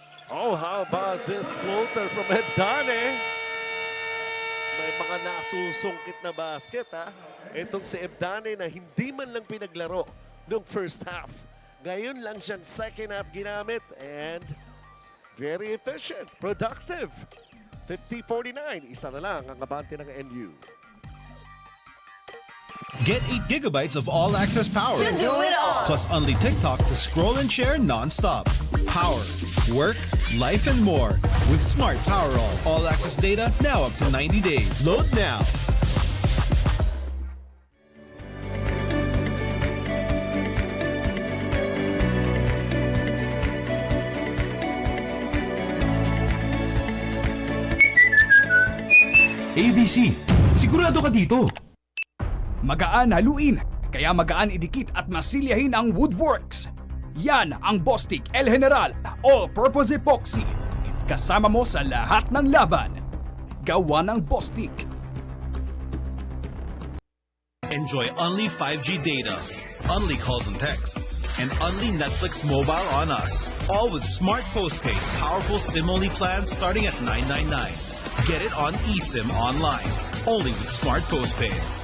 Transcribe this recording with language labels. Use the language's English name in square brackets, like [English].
[English] Oh, how about this floater from Ebdane? [Filipino] May mga nasusungkit na basket, Itong si Ebdane na hindi man lang pinaglaro noong first half. Ngayon lang siyang second half ginamit [English] and very efficient, productive. [Filipino] 50-49, isa na lang ang abante ng NU. [English] Get 8 gigabytes of all-access power. To do it all. Plus only TikTok to scroll and share non-stop. Power, work, life, and more. With Smart PowerAll. All-access data now up to 90 days. Load now. [Filipino] ABC, sigurado ka dito. Magaan haluin, kaya magaan idikit at masilyahin ang woodworks. Yan ang Bostik El General All-Purpose Epoxy. Kasama mo sa lahat ng laban. Gawa ng Bostik. [English] Enjoy only 5G data, only calls and texts, and only Netflix mobile on us. All with Smart Postpaid's powerful SIM-only plans starting at $9.99. Get it on eSIM online, only with Smart Postpaid.